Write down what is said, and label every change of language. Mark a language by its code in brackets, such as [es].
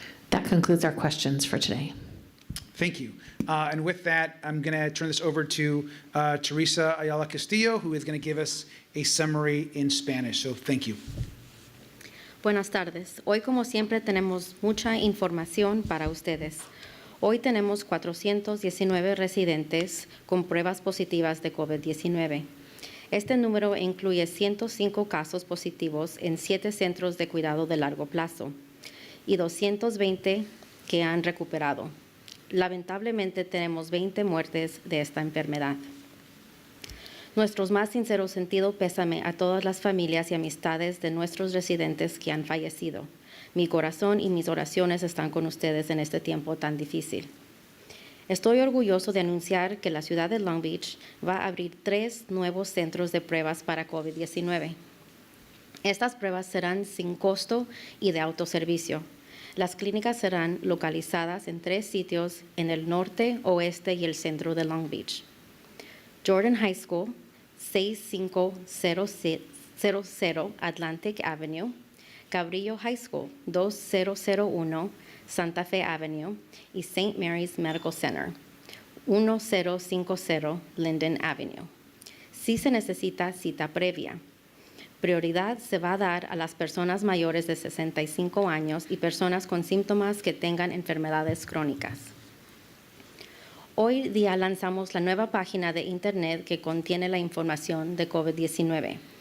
[en] That concludes our questions for today. Thank you. And with that, I'm going to turn this over to Teresa Ayala Castillo, who is going to give us a summary in Spanish. So thank you. [es] Buenas tardes. Hoy, como siempre, tenemos mucha información para ustedes. Hoy tenemos 419 residentes con pruebas positivas de COVID-19. Este número incluye 105 casos positivos en 7 centros de cuidado de largo plazo y 220 que han recuperado. Lamentablemente, tenemos 20 muertes de esta enfermedad. Nuestro más sincero sentido pésame a todas las familias y amistades de nuestros residentes que han fallecido. Mi corazón y mis oraciones están con ustedes en este tiempo tan difícil. Estoy orgulloso de anunciar que la ciudad de Long Beach va a abrir 3 nuevos centros de pruebas para COVID-19. Estas pruebas serán sin costo y de autoservicio. Las clínicas serán localizadas en 3 sitios en el norte, oeste y el centro de Long Beach. Jordan High School, 6500 Atlantic Avenue. Cabrillo High School, 2001 Santa Fe Avenue. Y St. Mary's Medical Center, 1050 Linden Avenue. Si se necesita cita previa. Prioridad se va a dar a las personas mayores de 65 años y personas con síntomas que tengan enfermedades crónicas. Hoy día lanzamos la nueva página de Internet que contiene la información de COVID-19.